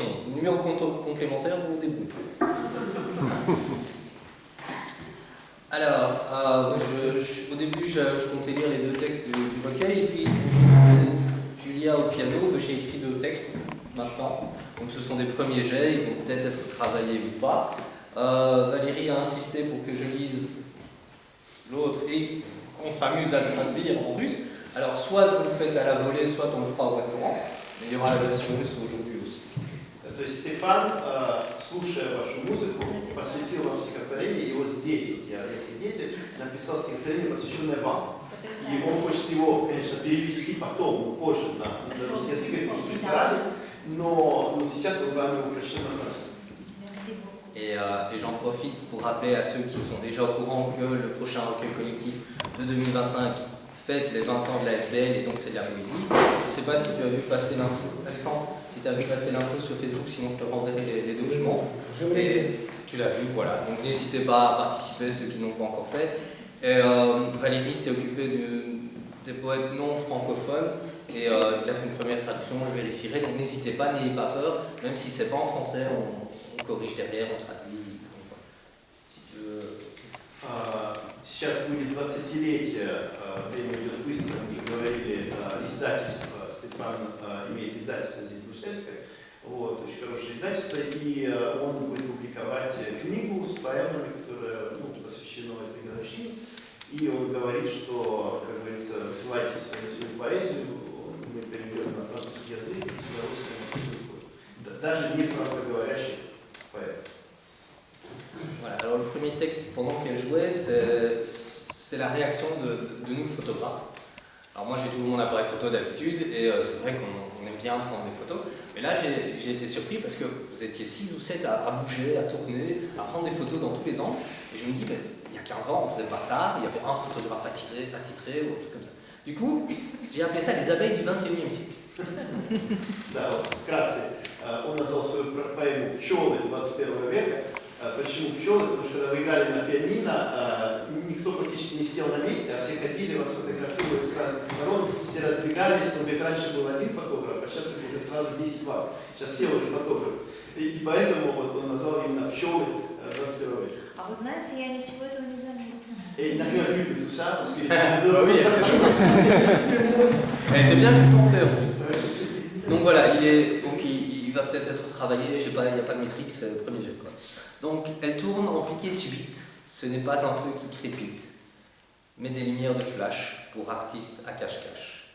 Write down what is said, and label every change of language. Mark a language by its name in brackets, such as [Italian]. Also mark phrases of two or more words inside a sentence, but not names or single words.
[French] Le numéro complémentaire, vous vous débrouillez. Alors, au début, je comptais lire les 2 textes du recueil, et puis Julia au piano, j'ai écrit 2 textes maintenant. Donc ce sont des premiers jets, ils vont peut-être être travaillés ou pas. Valérie a insisté pour que je lise l'autre et qu'on s'amuse à le traduire en russe. Alors soit vous le faites à la volée, soit on le fera au restaurant, mais il y aura la version russe aujourd'hui aussi. [Russian] То есть Стефан, слушая вашу музыку, посвятил вам стихотворение, и вот здесь, вот я свидетель, написал стихотворение, посвященное вам. И он хочет его, конечно, перевести потом, позже на русский язык, потому что в ресторане, но сейчас он вам его прочтет на французском. [French] Et j'en profite pour rappeler à ceux qui sont déjà au courant que le prochain recueil collectif de 2025 fête les 20 ans de la SBL et donc c'est de la poésie. Je ne sais pas si tu as vu passer l'info, Alexandre, si tu as vu passer l'info sur Facebook, sinon je te renverrai les documents. Et tu l'as vu, voilà. Donc n'hésitez pas à participer, ceux qui n'ont pas encore fait. Et Valérie s'est occupée des poètes non francophones et il a fait une première traduction, je vérifierai. Donc n'hésitez pas, n'ayez pas peur, même si c'est pas en français, on corrige derrière, on traduit. Si tu veux. [Russian] Сейчас будет 20-летие, время идет быстро, мы уже говорили, издательство, Стефан имеет издательство здесь в Брюссельской, вот, очень хорошее издательство, и он будет публиковать книгу с поэмами, которая посвящена этой годовщине, и он говорит, что, как говорится, ссылайте свою поэзию, мы перейдем на французский язык, и с удовольствием даже не франкоговорящих поэтов. [French] Voilà, alors le premier texte pendant qu'elle jouait, c'est la réaction de nous photographes. Alors moi j'ai toujours mon appareil photo d'habitude et c'est vrai qu'on aime bien prendre des photos, mais là j'ai été surpris parce que vous étiez 6 ou 7 à bouger, à tourner, à prendre des photos dans tous les angles et je me dis, mais, il y a 15 ans on faisait pas ça, il y avait un photographe attitré ou un truc comme ça. Du coup, j'ai appelé ça les abeilles du 21e siècle. [Russian] Да, вот вкратце, он назвал свою поэму «Пчелы 21 века». Почему пчелы? Потому что когда вы играли на пианино, никто фактически не сидел на месте, а все ходили, вас фотографировали с разных сторон, все разбегались, но ведь раньше был один фотограф, а сейчас их уже сразу 10-20. Сейчас все уже фотографы. И поэтому вот он назвал именно «Пчелы 21 века». А вы знаете, я ничего этого не заметила. [French] Et il n'a rien vu de tout ça, parce qu'il oui, elle était bien concentrée en plus. Donc voilà, il va peut-être être travaillé, je sais pas, il n'y a pas de métrique, c'est le premier jet quoi. Donc elle tourne en piqué subite, ce n'est pas un feu qui crépite, mais des lumières de flash pour artistes à cache-cache.